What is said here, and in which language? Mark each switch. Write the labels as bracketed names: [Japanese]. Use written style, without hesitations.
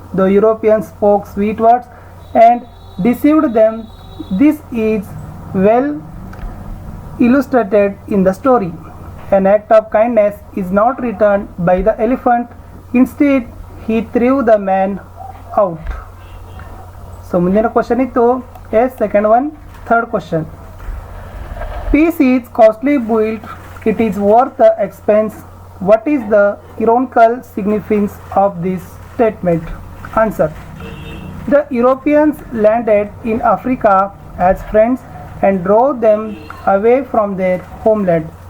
[English] The Europeans spoke sweet words and deceived them. This is well illustrated in the story. An act of kindness is not returned by the elephant. Instead, he threw the man out. [Kannada] So ಮುಂದಿನ question ಇತ್ತು S second one. [English] Third question, peace is costly built, it is worth the expense. What is the ironical significance of this statement? Answer. The Europeans landed in Africa as friends and drove them away from their homeland.